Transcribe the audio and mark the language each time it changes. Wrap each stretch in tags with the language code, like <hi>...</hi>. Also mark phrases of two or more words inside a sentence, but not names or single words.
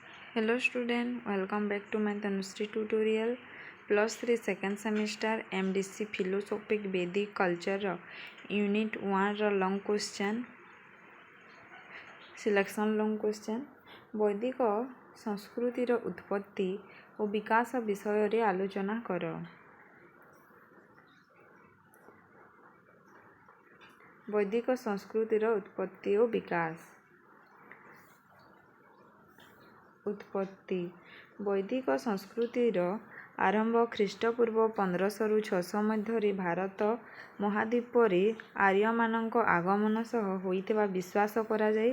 <en>Hello student, welcome back to my Tanushree tutorial. +3 second semester MDC Philosophic Vedic Culture Unit 1 long question selection long question</en> <or>ବୈଦିକ ସଂସ୍କୃତିର ଉତ୍ପତ୍ତି ଓ ବିକାଶ ବିଷୟରେ ଆଲୋଚନା କର। ବୈଦିକ ସଂସ୍କୃତିର ଉତ୍ପତ୍ତି ଓ ବିକାଶ। ଉତ୍ପତ୍ତି ବୈଦିକ ସଂସ୍କୃତିର ଆରମ୍ଭ ଖ୍ରୀଷ୍ଟପୂର୍ବ 1500ରୁ 600 ମଧ୍ୟରେ ଭାରତ ମହାଦ୍ୱୀପରେ ଆର୍ଯ୍ୟମାନଙ୍କ ଆଗମନ ସହ ହୋଇଥିବା ବିଶ୍ୱାସ କରାଯାଏ।</or>